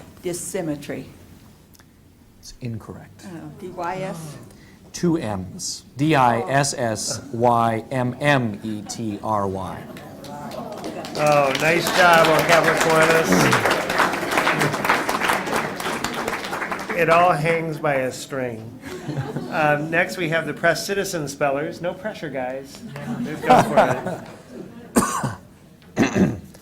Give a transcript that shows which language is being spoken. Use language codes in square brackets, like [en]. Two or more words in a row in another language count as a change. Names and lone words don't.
[en] Dissymmetry. It's incorrect. D-Y-S? Two M's. D-I-S-S-Y-M-M-E-T-R-Y. Oh, nice job, Old Capital Kiwanis. It all hangs by a string. Next, we have the Press Citizen spellers. No pressure, guys. Just go for it.